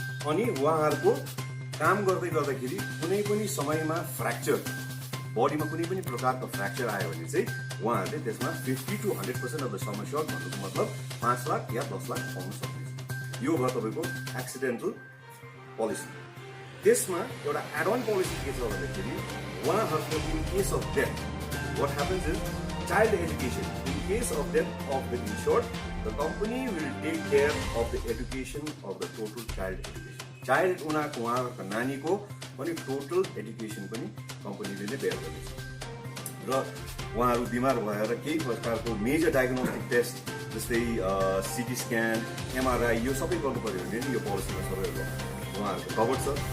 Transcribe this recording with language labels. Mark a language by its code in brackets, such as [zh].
[ne] अनि उहाँहरूको काम गर्दै गर्दाखेरि कुनै पनि समयमा फ्र्याक्चर, बडीमा कुनै पनि प्रकारको फ्र्याक्चर आयो भने चाहिँ उहाँहरूले त्यसमा [en] 50 to 100% of the sum assured [ne] भन्नुको मतलब 5 लाख या 10 लाख पाउन सक्नेछ। यो भयो तपाईँको एक्सिडेन्टल पोलिसी। त्यसमा एउटा एड अन पोलिसी के छ भन्दाखेरि उहाँहरूको [en] In case of death what happens is child education. In case of death of the insured the company will take care of the education of the total child education. [ne] Child उहाँहरूको नानीको पनि total education पनि कम्पनीले नै bare गर्नेछ। र उहाँहरू बिमार भएर केही प्रकारको मेजर डायग्नोस्टिक टेस्ट जस्तै सिटी स्क्यान, एमआरआई यो सबै गर्नु पर्यो भने यो पोलिसीमा सबैहरू उहाँहरूको कभर छ।